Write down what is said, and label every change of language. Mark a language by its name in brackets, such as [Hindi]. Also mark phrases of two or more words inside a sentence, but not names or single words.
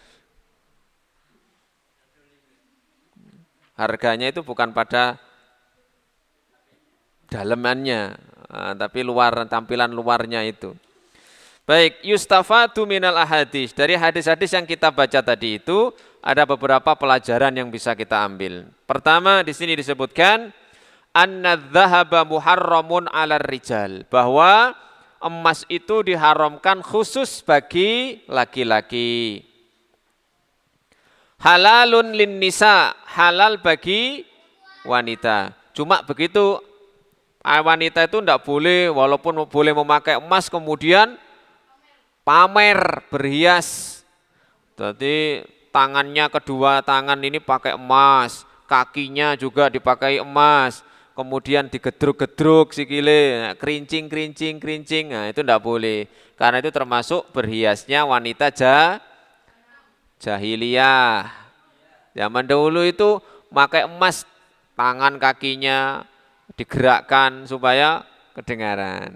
[Indonesian] Harganya itu bukan pada dalemannya, tapi tampilan luarnya itu. [Arabic] Baik, يستفاد من الأحاديث. [Indonesian] Dari hadis-hadis yang kita baca tadi itu ada beberapa pelajaran yang bisa kita ambil. Pertama, di sini disebutkan [Arabic] الذهب محرم على الرجال, [Indonesian] bahwa emas itu diharamkan khusus bagi laki-laki. [Arabic] حلال للنساء, [Indonesian] halal bagi wanita. Cuma begitu, wanita itu tidak boleh, walaupun boleh memakai emas kemudian pamer berhias. Jadi tangannya, kedua tangan ini pakai emas, kakinya juga dipakai emas, kemudian digedruk-gedruk sikile, kerincing, nah itu tidak boleh. Karena itu termasuk berhiasnya wanita jahiliyah. Zaman dahulu itu pakai emas, tangan kakinya digerakkan supaya kedengaran.